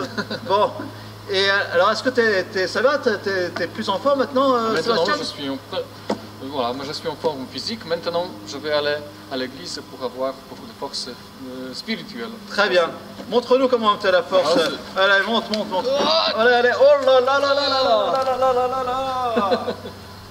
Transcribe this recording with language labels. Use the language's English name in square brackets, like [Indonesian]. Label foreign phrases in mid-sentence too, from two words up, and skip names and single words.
[French] Bon. Et alors, est-ce que ça va? T'es plus en forme maintenant, Sébastien? Je suis en forme physique. Maintenant, je vais aller à l'église pour avoir beaucoup de force spirituelle. Très bien. Montre-nous comment tu as la force. Allez, monte. Allez. Oh là là là là là là là là là là là.